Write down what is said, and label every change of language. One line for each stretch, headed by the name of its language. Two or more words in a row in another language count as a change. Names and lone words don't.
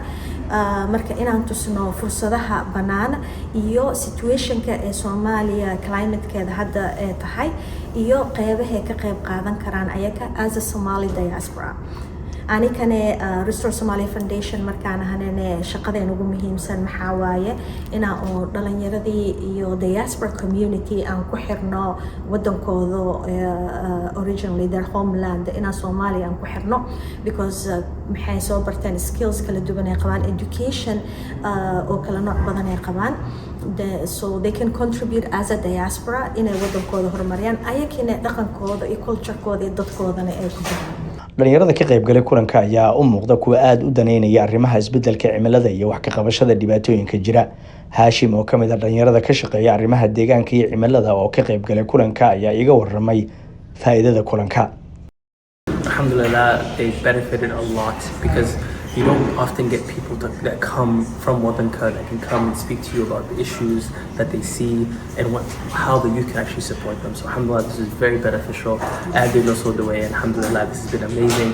Somali: Marka inaan tusno fursadaha bannaan iyo situationka ee Soomaaliya climatekeeda hadda tahay iyo qeybaha ka qayb qaadan karaan ayaga
English: as a Somali diaspora.
Somali: anikane Restore Somalia Foundation markaan ahanane shaqadeen ugu muhiimsan maxaa waaye inaan oo dhalinyaradii iyo
English: diaspora community
Somali: aan ku xirno wadankooda
English: originally their homeland
Somali: inaan Soomaaliya aan ku xirno because maxay soo barteen skills kala duwan ay qabaan, education oo kala nooc badan ay qabaan.
English: So they can contribute as a diaspora
Somali: inay wadankooda horumariyaan ayagina dhaqankooda iyo culturekooda iyo dadkoodana ay ku jiraan. dhalinyarada ka qaybgalay kulanka ayaa u muuqda kuwa aad u daneynaya arrimaha isbeddelka cimilada iyo wax ka qabashada dhibaatooyinka jira. Haashim oo kamid ah dhalinyarada ka shaqeeya arrimaha deegaanka iyo cimilada oo ka qaybgalay kulanka ayaa iga warramay faa'iidada kulanka.
English: Alhamdulillah, they benefited a lot because you don't often get people that come from Wadanka that can come and speak to you about the issues that they see and how the youth can actually support them. So alhamdulillah, this is very beneficial. Added also the way, and alhamdulillah, this has been amazing.